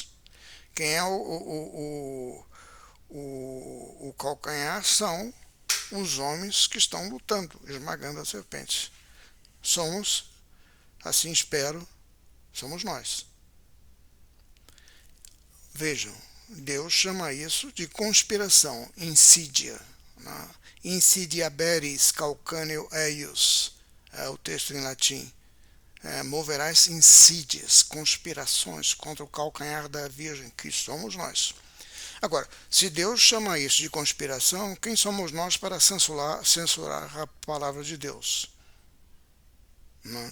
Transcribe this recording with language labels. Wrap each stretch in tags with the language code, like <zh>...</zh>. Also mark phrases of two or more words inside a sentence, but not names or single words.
<pt>Quem é o calcanhar são os homens que estão lutando, esmagando a serpente. Somos, assim espero, somos nós. Vejam, Deus chama isso de conspiração, insídia.</pt> <la>Insidiaberis calcaneo eius,</la> <pt>é o texto em latim. Moverás insídias, conspirações contra o calcanhar da Virgem, que somos nós. Agora, se Deus chama isso de conspiração, quem somos nós para censurar a palavra de Deus? Não.</pt>